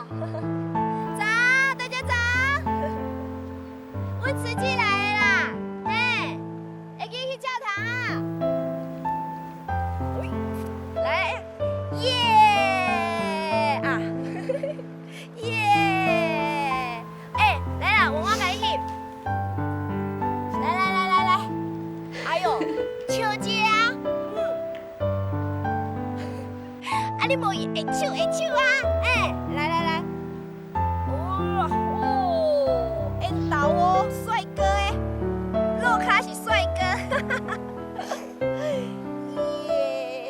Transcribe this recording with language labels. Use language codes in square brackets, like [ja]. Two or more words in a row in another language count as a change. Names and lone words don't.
[nan] 早，大家早，阮慈济来的啦，嘿，会记得去教堂啊。来，耶啊，耶！哎，来啦，我甲你去。来，哎呦，笑姐啊！啊，你无会唱啊？哎，来，哦，会倒哦，帅哥哎，洛卡是帅哥，耶！